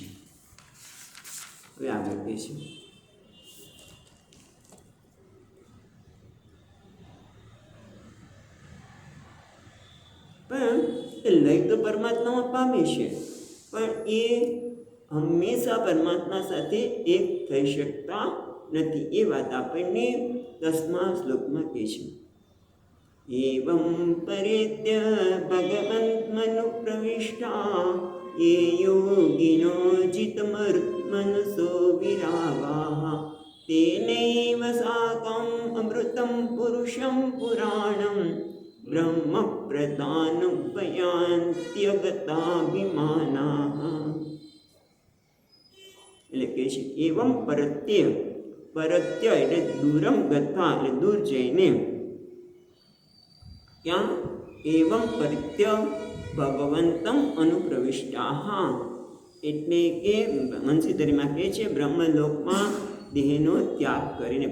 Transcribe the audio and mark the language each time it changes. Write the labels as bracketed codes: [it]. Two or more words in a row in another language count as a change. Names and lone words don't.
[gu] હવે આગળ કહે છે પણ એ લય તો પરમાત્મામાં પામે છે, પણ એ હંમેશા પરમાત્મા સાથે એક થઈ શકતા નથી. એ વાત આપણને 10મા શ્લોકમાં કહે છે. [sa] એવં પરેત્ય ભગવન્મનુ પ્રવિષ્ટા ये योगिनो जितमरुत्मनसो विरागाः तेनैव साकम् अमृतं पुरुषं पुराणं ब्रह्मप्रदानुपयान्त्यगताभिमानाः. [gu] એટલે કે છે [sa] એવમ પરત્ય [gu] એટલે [sa] દૂરમ ગતા [gu] એટલે દૂર જઈને. ક્યાં? [sa] એવમ પરત્ય ભગવંતમ અનુપ્રવિષ્ટા [gu] એટલે કે મંસીધરીમાં કહે છે બ્રહ્મલોકમાં દેહનો ત્યાગ કરીને.